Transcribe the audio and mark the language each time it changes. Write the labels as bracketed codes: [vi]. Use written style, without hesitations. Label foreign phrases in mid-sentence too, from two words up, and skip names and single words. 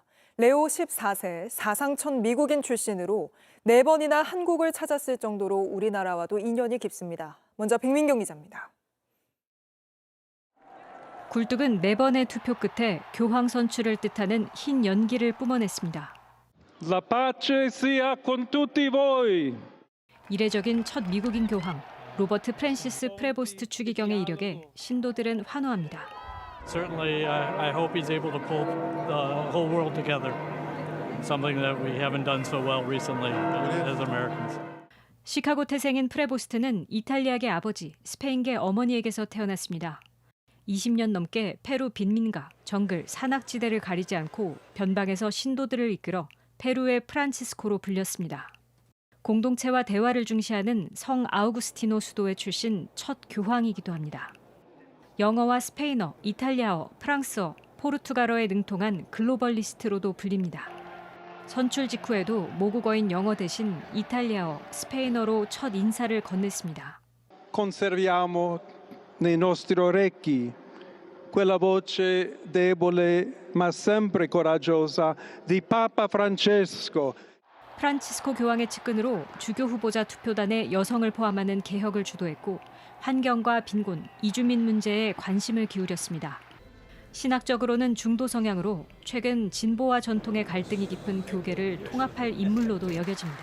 [ko] 레오 14세 사상천 미국인 출신으로 4번이나 한국을 찾았을 정도로 우리나라와도 인연이 깊습니다. 먼저 백민경 기자입니다. 굴뚝은 4번의 투표 끝에 교황 선출을 뜻하는 흰 연기를 뿜어냈습니다. [it] La pace sia con tutti voi. [ko] 이례적인 첫 미국인 교황, 로버트 프랜시스 프레보스트 추기경의 이력에 신도들은 환호합니다. [en] Certainly, I hope he's able to pull the whole world together. Something that we haven't done so well recently as Americans. [ko] 시카고 태생인 프레보스트는 이탈리아계 아버지, 스페인계 어머니에게서 태어났습니다. 20년 넘게 페루 빈민가, 정글, 산악지대를 가리지 않고 변방에서 신도들을 이끌어 페루의 프란치스코로 불렸습니다. 공동체와 대화를 중시하는 성 아우구스티노 수도의 출신 첫 교황이기도 합니다. 영어와 스페인어, 이탈리아어, 프랑스어, 포르투갈어에 능통한 글로벌리스트로도 불립니다. 선출 직후에도 모국어인 영어 대신 이탈리아어, 스페인어로 첫 인사를 건넸습니다. [it] Conserviamo nei nostri orecchi quella voce debole ma sempre coraggiosa di Papa Francesco. [ko] 프란치스코 교황의 측근으로 주교 후보자 투표단에 여성을 포함하는 개혁을 주도했고 환경과 빈곤, 이주민 문제에 관심을 기울였습니다. 신학적으로는 중도 성향으로 최근 진보와 전통의 갈등이 깊은 교계를 통합할 인물로도 여겨집니다.